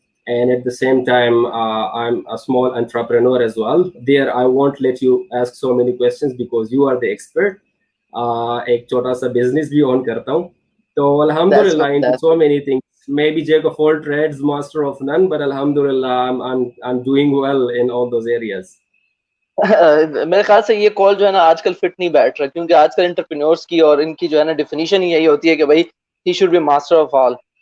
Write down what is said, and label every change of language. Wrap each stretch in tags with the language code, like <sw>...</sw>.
<en>And at the same time, I'm a small entrepreneur as well. There, I won't let you ask so many questions because you are the expert.</en> <ur>ایک چھوٹا سا business بھی اون کرتا ہوں.</ur> <en>تو alhamdulillah into so many things, maybe jack of all trades, master of none, but alhamdulillah I'm doing well in all those areas.</en> <ur>میرے خیال سے یہ کال جو ہے نا آج کل فٹ نہیں بیٹھ رہا, کیونکہ آج کل انٹرپرینورس کی اور ان کی جو ہے نا ڈیفینیشن ہی یہی ہوتی ہے کہ بھائی</ur> <en>he should be master of all.</en>